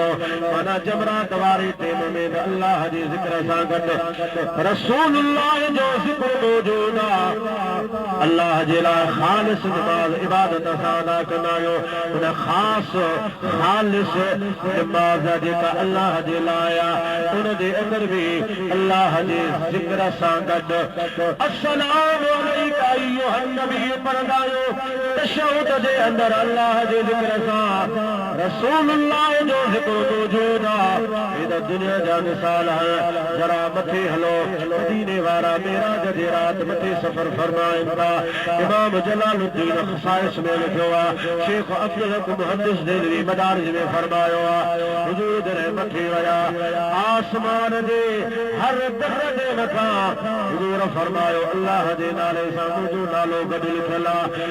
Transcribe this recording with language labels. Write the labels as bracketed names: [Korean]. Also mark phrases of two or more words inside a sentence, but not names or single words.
[Sindhi] माना जमरात वारे टेम में अल्लाह जे ज़िक्र सां गॾु रसूलुल्लाह जो ज़िक्र मौजूद आहे। अल्लाह जे लाइ ख़ालिस नमाज़ इबादत सां अदा कंदा आहियूं। उन ख़ासि ख़ालिस नमाज़ जेका अल्लाह जे लाइ आहे, उन जे अंदरि बि अल्लाह जे ज़िक्र सां गॾु [Arabic] السلام عليك أيها النبي [Sindhi] पढ़ंदा आहियूं। तशहुद जे अंदरि अल्लाह जे ज़िक्र सां रसूलुल्लाह जो ज़िक्र मौजूद आहे। हेॾा दुनिया जा मिसाल आहिनि। जरा मथे हलो, मदीने वारा मेराज जे रात मथे सफ़र फरमाइनि था। इमाम जलालुद्दीन ख़साइस में लिखियो आहे, शेख अब्दुल हक मुहद्दिस देलवी मदारिज में फरमायो आहे, हुजूर जॾहिं मथे विया आसमान जे हर दर जे मथां हुजूर फरमायो अल्लाह जे नाले सां मुंहिंजो नालो गॾु लिखियल आहे।